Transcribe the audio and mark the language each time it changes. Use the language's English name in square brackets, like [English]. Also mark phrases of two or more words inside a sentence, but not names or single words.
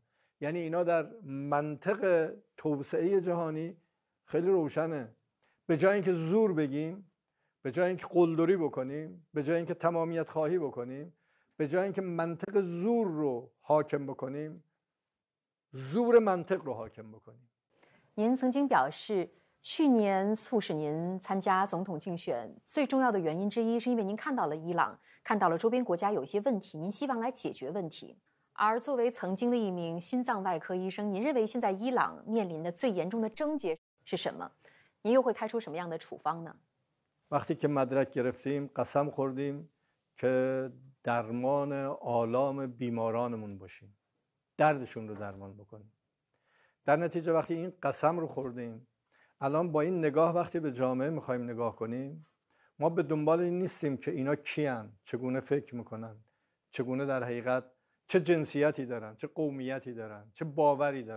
[Persian] یعنی اینا در منطق توسعه جهانی خیلی روشنه. به جای اینکه زور بگیم، به جای اینکه قلدری بکنیم، به جای اینکه تمامیت خواهی بکنیم، به جای اینکه منطق زور رو حاکم بکنیم، زور منطق رو حاکم بکنیم. [Chinese] 您曾经表示，去年促使您参加总统竞选最重要的原因之一，是因为您看到了伊朗，看到了周边国家有一些问题，您希望来解决问题。而作为曾经的一名心脏外科医生，您认为现在伊朗面临的最严重的症结是什么？您又会开出什么样的处方呢？ [Persian] وقتی که مدرک گرفتیم قسم خوردیم که درمان آلام بیمارانمون باشیم، دردشون رو درمان بکنیم. در نتیجه وقتی این قسم رو خوردیم، الان با این نگاه وقتی به جامعه میخوایم نگاه کنیم، ما به دنبال این نیستیم که اینا کیان، چگونه فکر میکنن، چگونه در حقیقت چه جنسیتی دارن، چه قومیتی دارن، چه باوری دارن.